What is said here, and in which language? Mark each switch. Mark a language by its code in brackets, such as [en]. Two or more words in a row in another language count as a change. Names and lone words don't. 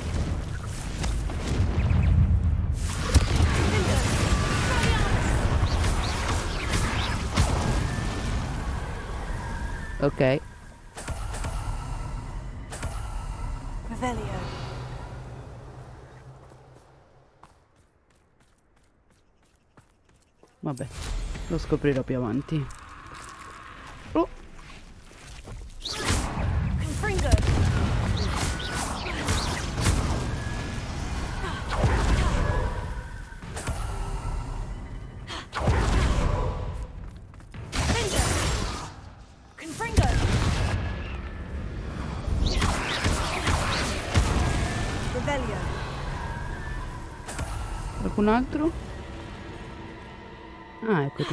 [it] Ok. Revelio. Vabbè, lo scoprirò più avanti. Oh. Fringo. Confringo. Revelio. Qualcun altro? Ah, eccoti.